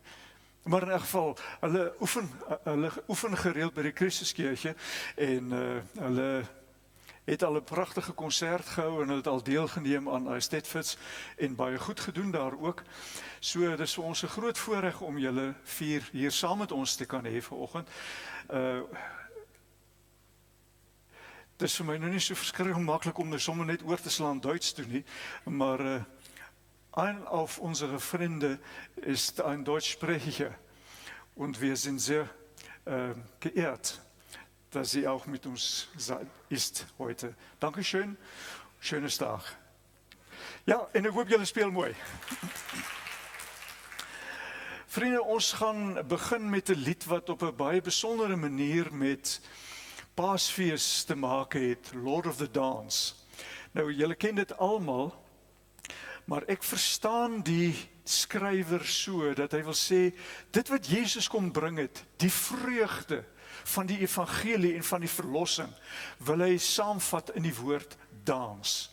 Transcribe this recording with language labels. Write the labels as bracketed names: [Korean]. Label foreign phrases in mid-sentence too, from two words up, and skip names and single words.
[Afrikaans] Maar in elk geval, hulle oefen gereeld by die Christuskerkie en hulle het al 'n pragtige konsert gehou en hulle het al deelgeneem aan Eisteddfits en baie goed gedoen daar ook. So dis vir ons 'n groot voorreg om julle vier hier saam met ons te kan hê vanoggend. Dis vir my nou nie so verskriklik maklik om nou sommer net oor te slaan Duits toe nie, maar [German] ein auf unsere Freunde ist ein Deutschsprecher und wir sind sehr geehrt, dass sie auch mit uns ist heute. Dankeschön, schönes Tag. [Afrikaans] Ja, en ek hoop julle speel mooi. Vriende, ons gaan begin met 'n lied wat op 'n baie besondere manier met Paasfees te maak het, Lord of the Dance. Nou, julle ken dit almal, maar ek verstaan die skrywer so, dat hy wil sê, dit wat Jesus kom bring het, die vreugde van die evangelie en van die verlossing, wil hy saamvat in die woord dans.